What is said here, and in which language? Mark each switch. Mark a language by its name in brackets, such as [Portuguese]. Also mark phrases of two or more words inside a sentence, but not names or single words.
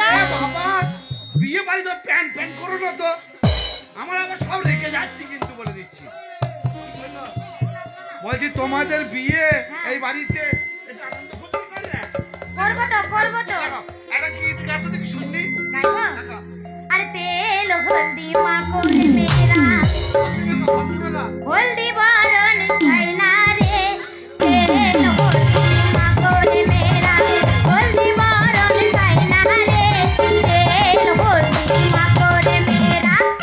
[Bangla] আরে বাবা, বিয়ে বাড়ি তো প্যান প্যান করো না তো। আমার আবার সব রেখে যাচ্ছি কিন্তু বলে দিচ্ছি। বলছি তোমাদের বিয়ে এই বাড়িতে এটা আনন্দ ফুর্তি করে না? করবো তো দেখো, একটা গীত গাইতে দেখি শুননি। গাইবো? দেখো, [Bhojpuri] अरे तेल हल्दी माको रे मेरा हल्दी बारन सैना रे तेल हल्दी माको रे मेरा हल्दी बारन सैना रे तेल हल्दी माको रे मेरा